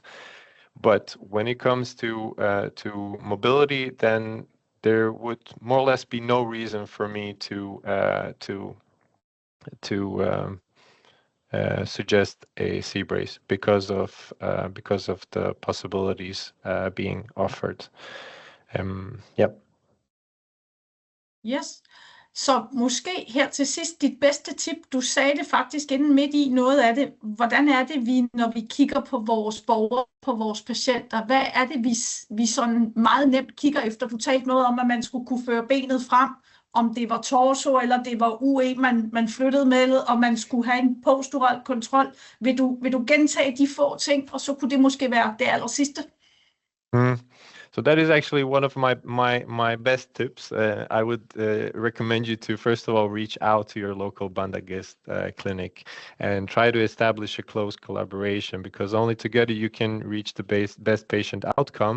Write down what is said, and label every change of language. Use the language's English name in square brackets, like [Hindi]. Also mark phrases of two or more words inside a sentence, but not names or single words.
[English] But when it comes to mobility, then there would more or less be no reason for me to suggest a C-brace because of the possibilities being offered. Yep. Yes. [Danish] Så måske her til sidst dit bedste tip. Du sagde det faktisk inden midt i noget af det. Hvordan er det, når vi kigger på vores borgere, på vores patienter? Hvad er det, vi sådan meget nemt kigger efter? Du talte noget om, at man skulle kunne føre benet frem, om det var torso eller det var UE, man flyttede med, og man skulle have en postural kontrol. Vil du gentage de få ting, og så kunne det måske være det aller sidste? [English] So that is actually one of my best tips. I would recommend you to first of all reach out to your local Bandagist clinic and try to establish a close collaboration, because only together you can reach the best patient outcome.